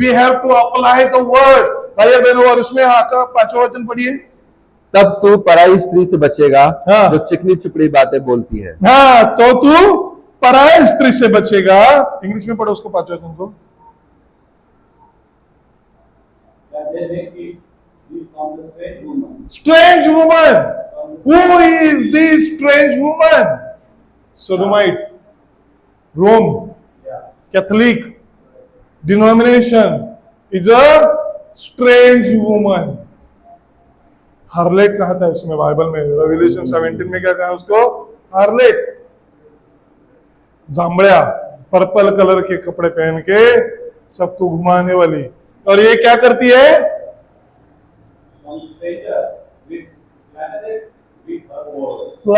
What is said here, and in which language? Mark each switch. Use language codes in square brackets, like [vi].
[en] We have to apply the word. [hi] भाई बहनों, और उसमें आका 5वां वचन पढ़िए। तब तू पराई स्त्री से बचेगा हाँ। जो चिकनी चुपड़ी बातें बोलती है। हाँ, तो तू पराय स्त्री से बचेगा। इंग्लिश में पढ़ो उसको 5वां वचन को। [en] that they may keep you from the strange woman. Strange woman. Who is this strange woman? Sodomite, Rome, Yeah. Catholic denomination is a strange woman. [hi] Harlot कहा था इसमें बाइबल में, रेवल्यूशन 17 में क्या कहा उसको, हार्लेट। जांबड़िया पर्पल कलर के कपड़े पहन के सबको घुमाने वाली। और ये क्या करती है, [en] From the stranger which flattereth with her words.